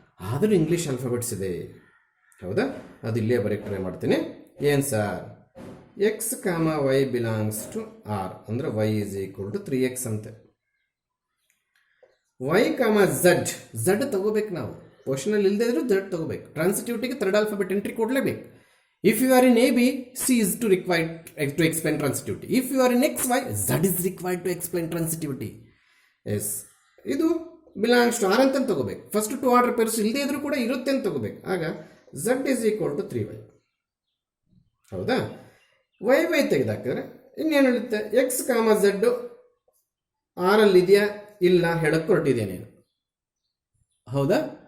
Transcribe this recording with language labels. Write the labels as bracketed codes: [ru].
[kn] ಆದರೂ English alphabets ಇದೆ. ಹೌದಾ? ಅದು ಇಲ್ಲೇ ಬರೀಕ್ ಟ್ರೈ ಮಾಡ್ತೀನಿ. ಏನು sir? x, y belongs to R ಅಂದರೆ y = 3x ಅಂತೆ. y, z ತಗೋಬೇಕು ನಾವು. ಕ್ವಶನಲ್ಲಿ ಇಲ್ಲದೆ ಇದ್ರೂ z ತಗೋಬೇಕು. ಟ್ರಾನ್ಸಿಟಿವಿಟಿಗೆ 3rd ಆಲ್ಫಾಬೆಟ್ ಎಂಟ್ರಿ ಕೊಡಲೇಬೇಕು. [en] If you are in AB, C is to required to explain transitivity. If you are in XY, Z is required to explain transitivity. [kn] Yes. ಇದು belongs to R ಅಂತ ತಗೋಬೇಕು. First 2 order pairs ಇಲ್ಲದೆ ಇದ್ರೂ ಕೂಡ ಇರುತ್ತೆ ಅಂತ ತಗೋಬೇಕು. ಆಗ Z = 3y. ಹೌದಾ? y ತೆಗೆದಾಕಿದ್ರೆ ಇನ್ನೇನು ಹೇಳುತ್ತೆ? x, z ಆರಲ್ಲಿ ಇದೆಯಾ ಇಲ್ಲ ಹೇಳಕ್ಕೆ ಹೊರಟಿದೆ ನೀನು. ಹೌದಾ?